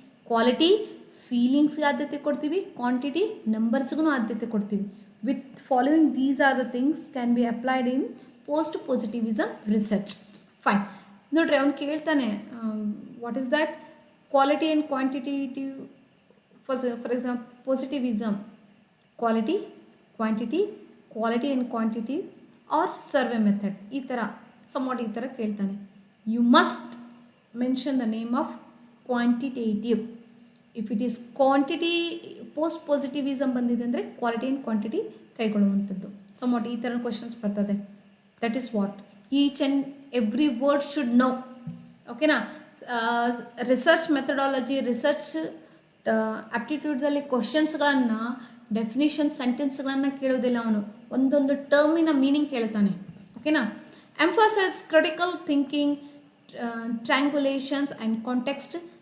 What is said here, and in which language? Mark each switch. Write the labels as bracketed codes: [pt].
[kn] Quality ಫೀಲಿಂಗ್ಸ್ಗೆ ಆದ್ಯತೆ ಕೊಡ್ತೀವಿ, quantity ನಂಬರ್ಸ್ಗೂ ಆದ್ಯತೆ ಕೊಡ್ತೀವಿ. [en] With following these are the things can be applied in post positivism research. Fine. [kn] ನೋಡ್ರಿ, ಅವ್ನು ಕೇಳ್ತಾನೆ [en] What is that quality and quantitative. For example positivism, quality, quantity, quality and quantity or survey method. [kn] ಈ ಥರ somewhat ಈ ಥರ ಕೇಳ್ತಾನೆ. [en] You must mention the name of quantitative. If it is quantity, post positivism [kn] ಬಂದಿದೆ ಅಂದರೆ [en] quality and quantity ಕೈಗೊಳ್ಳುವಂಥದ್ದು. [kn] somewhat ಈ ಥರ questions ಬರ್ತದೆ. [en] that is what each and every word should know. [kn] ಓಕೆನಾ, ರಿಸರ್ಚ್ ಮೆಥಡಾಲಜಿ, ರಿಸರ್ಚ್ ಆಪ್ಟಿಟ್ಯೂಡ್ದಲ್ಲಿ ಕ್ವಶನ್ಸ್ಗಳನ್ನು, ಡೆಫಿನಿಷನ್ ಸೆಂಟೆನ್ಸ್ಗಳನ್ನು ಕೇಳೋದಿಲ್ಲ ಅವನು, ಒಂದೊಂದು ಟರ್ಮಿನ meaning ಕೇಳ್ತಾನೆ. [en] ಓಕೆನಾ, emphasize critical thinking, triangulations and context.